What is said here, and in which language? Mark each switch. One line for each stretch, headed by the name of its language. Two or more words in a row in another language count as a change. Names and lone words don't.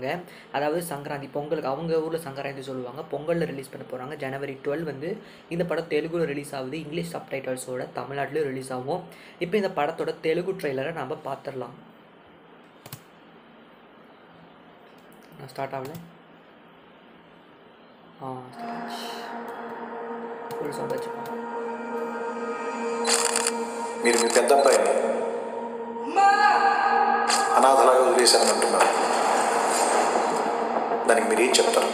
Tamil: அதாவது சங்கராந்தி, பொங்கலுக்கு அவங்க ஊரில் சங்கராந்தி சொல்லுவாங்க. பொங்கலில் ரிலீஸ் பண்ண போகிறாங்க. ஜனவரி 12 வந்து இந்த படம் தெலுங்குல ரிலீஸ் ஆகுது.
English: English subtitles
Tamil: தமிழ்நாட்டிலையும் ரிலீஸ் ஆகும். இப்போ இந்த படத்தோட தெலுங்கு ட்ரெய்லரை நம்ம பார்த்துடலாம். ஸ்டார்ட் ஆகல.
English: full sound
Telugu: వచ్చింది. మీరు మీ పెద్ద అబ్బాయిని అనాథలాగా వదిలేశారని అంటున్నారు. దానికి మీరు ఏం చెప్తారు?